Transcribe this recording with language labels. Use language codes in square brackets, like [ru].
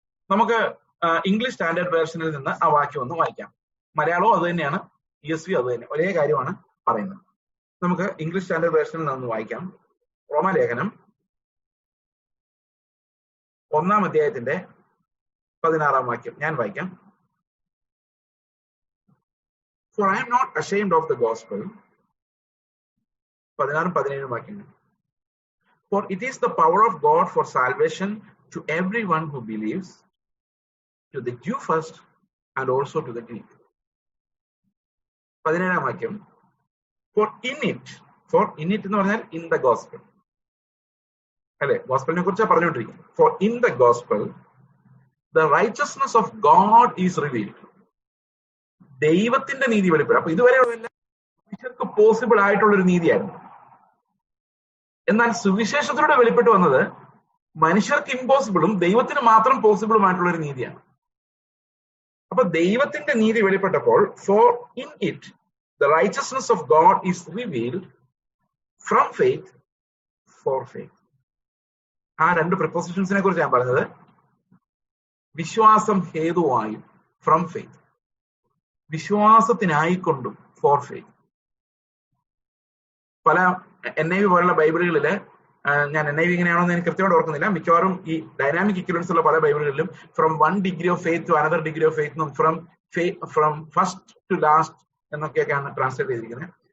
[ml] നമുക്ക് English standard വേർഷനിൽ നിന്ന് ആ വാക്യം ഒന്ന് വായിക്കാം. മലയാളവും അത് തന്നെയാണ്, ESV അത് തന്നെ, ഒരേ കാര്യമാണ് പറയുന്നത്. നമുക്ക് ഇംഗ്ലീഷ് സ്റ്റാൻഡേർഡ് വേർഷനിൽ നിന്ന് വായിക്കാം. റോമാലേഖനം 1-ാം അധ്യായത്തിന്റെ 16-ാം വാക്യം ഞാൻ വായിക്കാം. [en] For I am not ashamed of the gospel. [ml] 16-17 വാക്യങ്ങൾ. [en] For it is the power of God for salvation to everyone who believes, to the Jew first and also to the Greek. [ml] 17-ാം വാക്യം. [en] For in it [ml] എന്ന് പറഞ്ഞാൽ [en] in the gospel, അല്ലെ? [ml] ഗോസ്പലിനെ കുറിച്ചാണ് പറഞ്ഞുകൊണ്ടിരിക്കുന്നത്. [en] For in the gospel the righteousness of God is revealed. [ml] ദൈവത്തിന്റെ നീതി വെളിപ്പെടും. അപ്പൊ ഇതുവരെയുള്ള മനുഷ്യർക്ക് പോസിബിൾ ആയിട്ടുള്ളൊരു നീതിയായിരുന്നു. എന്നാൽ സുവിശേഷത്തിലൂടെ വെളിപ്പെട്ടു വന്നത് മനുഷ്യർക്ക് ഇമ്പോസിബിളും ദൈവത്തിന് മാത്രം പോസിബിളുമായിട്ടുള്ള ഒരു നീതിയാണ്. അപ്പൊ ദൈവത്തിന്റെ നീതി വെളിപ്പെട്ടപ്പോൾ, [en] for in it the righteousness of God is revealed from faith for faith. [ml] ആ 2 പ്രിപ്പോസിഷൻസിനെ കുറിച്ച് ഞാൻ പറഞ്ഞത്. വിശ്വാസം ഹേതുവായും, ഫ്രം ഫെയ്ത്ത്, വിശ്വാസത്തിനായിക്കൊണ്ടും, ഫോർ ഫെയ്ത്ത്. പല NIV പോലുള്ള ബൈബിളുകളില്, ഞാൻ NIV ഇങ്ങനെയാണോന്ന് എനിക്ക് കൃത്യമായിട്ട് ഓർക്കുന്നില്ല, മിക്കവാറും ഈ ഡൈനാമിക് ഇക്വലൻസ് ഉള്ള പല ബൈബിളുകളിലും [en] from 1 degree of faith [ml] to another degree of faith എന്നും [en] from first to last [ml] എന്നൊക്കെയൊക്കെയാണ് translate ചെയ്തിരിക്കുന്നത്.